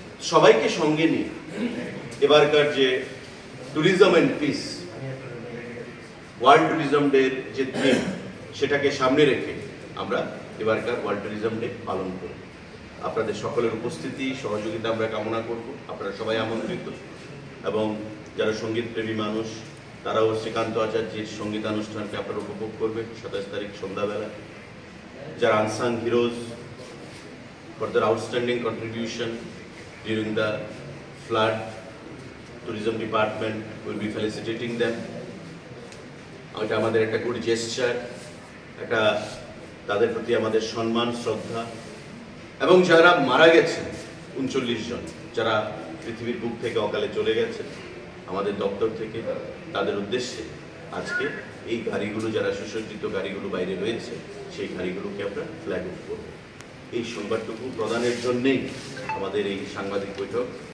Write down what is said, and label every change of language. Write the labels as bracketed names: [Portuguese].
[Bangla] সবাইকে সঙ্গে নিয়ে এবারকার যে tourism and piece world tourism ডের যে থিম সেটাকে সামনে রেখে আমরা এবারকার ওয়ার্ল্ড ট্যুরিজম ডে পালন করব। আপনাদের সকলের উপস্থিতি, সহযোগিতা আমরা কামনা করব। আপনারা সবাই আমন্ত্রিত এবং যারা সঙ্গীতপ্রেমী মানুষ তারাও শ্রীকান্ত আচার্যের সঙ্গীতানুষ্ঠানকে আপনারা উপভোগ করবেন 27 তারিখ সন্ধ্যাবেলা। যারা [English] Unsung heroes for their outstanding contribution during the flood, tourism department will be felicitating them. [Bangla] এটা আমাদের একটা গুড জেস্টার, একটা তাদের প্রতি আমাদের সম্মান, শ্রদ্ধা। এবং যারা মারা গেছেন 39 জন যারা পৃথিবীর বুক থেকে অকালে চলে গেছেন, আমাদের দপ্তর থেকে তাদের উদ্দেশ্যে আজকে এই গাড়িগুলো, যারা সুসজ্জিত গাড়িগুলো বাইরে রয়েছে, সেই গাড়িগুলোকে আমরা ফ্ল্যাগ অফ করব। এই সংবাদটুকু প্রদানের জন্যেই আমাদের এই সাংবাদিক বৈঠক।